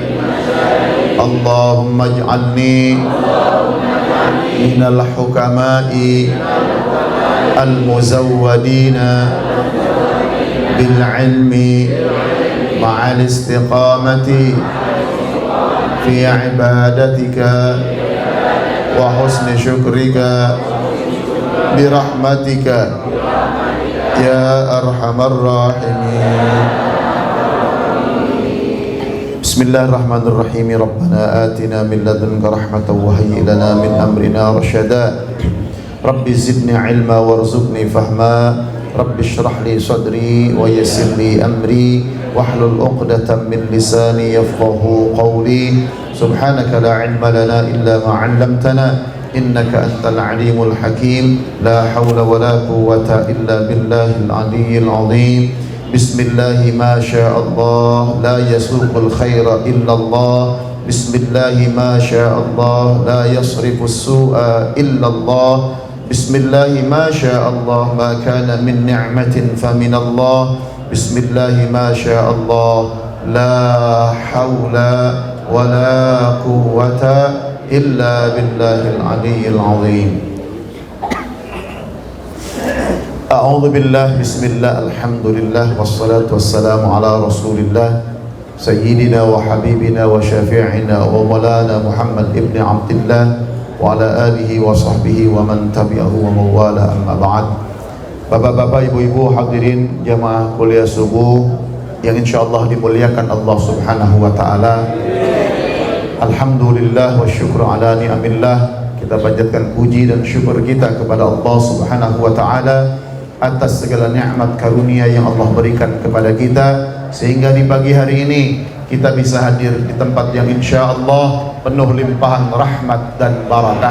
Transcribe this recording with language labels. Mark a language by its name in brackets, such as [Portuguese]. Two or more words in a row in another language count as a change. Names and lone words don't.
[Arabic] اللهم اجعلني من الحكماء المزودين بالعلم مع الاستقامة في عبادتك وحسن شكرك برحمتك يا أرحم الراحمين. بسم الله الرحمن الرحيم. ربنا آتنا من لدنك رحمة وهيئ لنا من أمرنا رشدا. رب زدني علما وارزقني فهما. رب اشرح لي صدري ويسر لي أمري واحلل عقدة من لساني يفقهوا قولي. سبحانك لا علم لنا إلا ما علمتنا إنك أنت العليم الحكيم. لا حول ولا قوة إلا بالله العلي العظيم. بسم الله ما شاء الله لا يسوق الخير إلا الله. بسم الله ما شاء الله لا يصرف السوء إلا الله. بسم الله ما شاء الله ما كان من نعمة فمن الله. بسم الله ما شاء الله لا حول ولا قوة إلا بالله العلي العظيم. أعوذ بالله، بسم الله، الحمد لله، والصلاة والسلام على رسول الله سيدنا وحبيبنا وشفيعنا ومولانا محمد بن عبد الله وعلى آله وصحبه ومن تبعه ووالاه، أما بعد. [Indonesian] Bapak-bapak, ibu-ibu, hadirin jamaah kuliah subuh yang insyaallah dimuliakan Allah [Arabic] سبحانه وتعالى. الحمد لله والشكر على نعم الله. [Indonesian] Kita panjatkan puji dan syukur kita kepada Allah [Arabic] سبحانه وتعالى [Indonesian] atas segala nikmat karunia yang Allah berikan kepada kita, sehingga di pagi hari ini kita bisa hadir di tempat yang insyaallah penuh limpahan rahmat dan barakah.